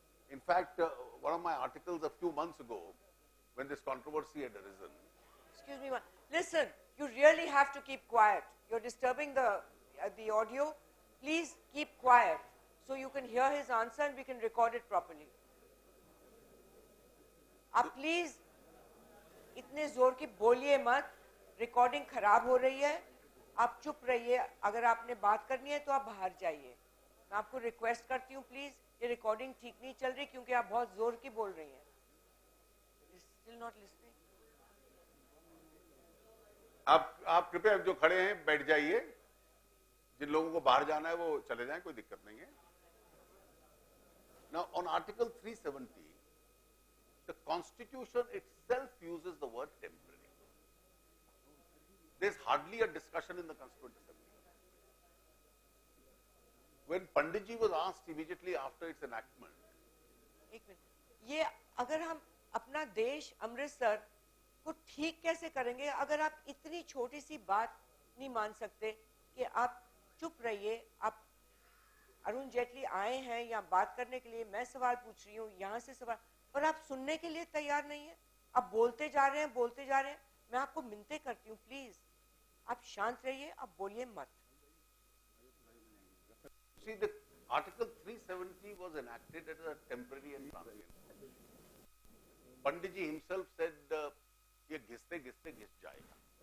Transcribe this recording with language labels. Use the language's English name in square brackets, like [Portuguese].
[English] In fact, one of my articles a few months ago, when this controversy had arisen. Excuse me, listen. You really have to keep quiet. You're disturbing the audio. Please keep quiet so you can hear his answer and we can record it properly. [Hindi] आप please इतने जोर की बोलिए मत. Recording खराब हो रही है. आप चुप रहिए. अगर आपने बात करनी है तो आप बाहर जाइए. मैं आपको रिक्वेस्ट करती हूँ प्लीज. ये रिकॉर्डिंग ठीक नहीं चल रही क्योंकि आप बहुत जोर की बोल रही हैं. [English] Still not listening. [Hindi] आप कृपया जो खड़े हैं बैठ जाइए. जिन लोगों को बाहर जाना है वो चले जाएं, कोई दिक्कत नहीं है. [English] Now on Article 370, the Constitution itself uses the word temporary. There's hardly a discussion in the Constituent Assembly. When Panditji was asked immediately after its enactment, [Hindi] एक मिनट. ये अगर हम अपना देश अमृतसर को ठीक कैसे करेंगे अगर आप इतनी छोटी सी बात नहीं मान सकते कि आप चुप रहिए. आप अरुण जेटली आए हैं यहाँ बात करने के लिए. मैं सवाल पूछ रही हूँ यहाँ से सवाल, पर आप सुनने के लिए तैयार नहीं है. आप बोलते जा रहे हैं, बोलते जा रहे हैं. मैं आपको मिन्नतें करती हूँ प्लीज आप शांत रहिए. आप बोलिए मत. [English] see, the Article 370 was enacted as a temporary and transient. Panditji himself said, [Hindi] "ये घिसते घिसते घिस जाएगा."